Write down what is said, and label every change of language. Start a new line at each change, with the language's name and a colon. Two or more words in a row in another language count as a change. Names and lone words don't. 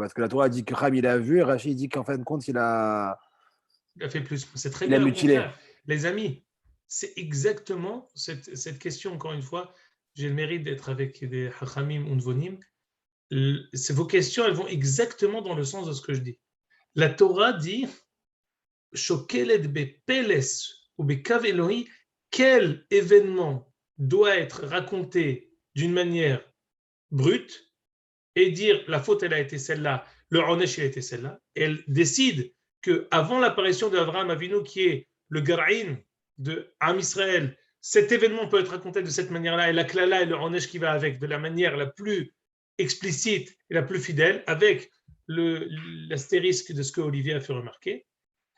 French: Parce que la Torah dit que Ham, il a vu, et Rashi dit qu'en fin de compte, il a fait plus. C'est très bien. Il a mutilé. Les amis, c'est exactement cette question, encore une fois. J'ai le mérite d'être avec des
Hebrew: חכמים ונבונים.
French: Vos questions, elles vont exactement dans le sens de ce que je dis. La Torah dit
Hebrew: שוקלת בפלס ו בקו אלוהי,
French: quel événement doit être raconté d'une manière brute et dire la faute elle a été celle-là, le onesh il a été celle-là. Elle décide qu'avant l'apparition d'Avraham Avinu, qui est le Gar'in de Am Israël, cet événement peut être raconté de cette manière-là, et la klala et le onesh qui va avec, de la manière la plus explicite et la plus fidèle, avec l'astérisque de ce que Olivier a fait remarquer.